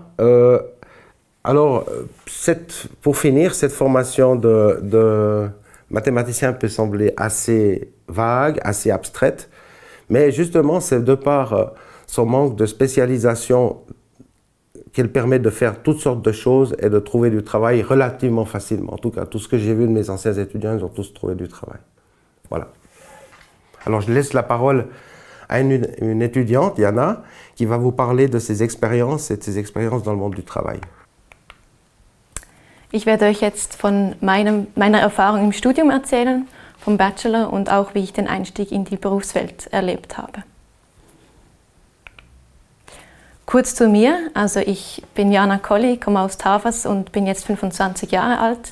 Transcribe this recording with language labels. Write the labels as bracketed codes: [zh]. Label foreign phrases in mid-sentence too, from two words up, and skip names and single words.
[fr] Alors, pour finir, cette formation de mathématicien peut sembler assez vague, assez abstraite, mais justement, c'est de par son manque de spécialisation qu'elle permet de faire toutes sortes de choses et de trouver du travail relativement facilement. En tout cas, tout ce que j'ai vu de mes anciens étudiants, ils ont tous trouvé du travail. Voilà. Alors je laisse la parole à une étudiante, Jana, qui va vous parler de ses expériences et de ses expériences dans le monde du travail. [de] Ich werde euch jetzt von meiner Erfahrung im Studium erzählen, vom Bachelor und auch wie ich den Einstieg in die Berufswelt erlebt habe. Kurz zu mir, also ich bin Jana Colli, komme aus Tafas und bin jetzt 25 Jahre alt.